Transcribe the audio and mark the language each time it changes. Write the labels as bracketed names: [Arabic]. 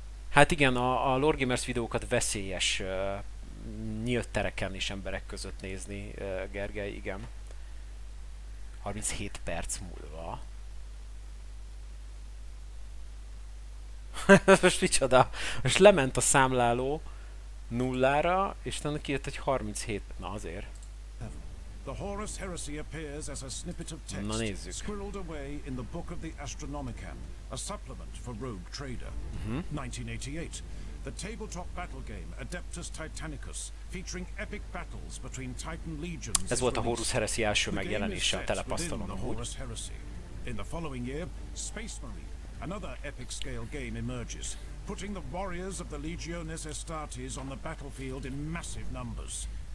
[Hungarian] Hát igen, a Lord Gamers videókat veszélyes nyílt tereken is emberek között nézni, Gergely, igen. 37 perc múlva. Most micsoda? Most lement a számláló nullára, és utána kijött egy 37. Na azért. [English] The Horus Heresy appears as a snippet of text squirreled away in the Book of the Astronomicon, a supplement for Rogue Trader. 1988. The tabletop battle game Adeptus Titanicus, featuring epic battles between Titan legions. [Hungarian] Ez volt a Horus Heresy első megjelenése a telepasztalon amúgy. [English] In the following year, Space Marine, another epic scale game emerges, putting the warriors of the Legiones Astartes on the battlefield in massive numbers.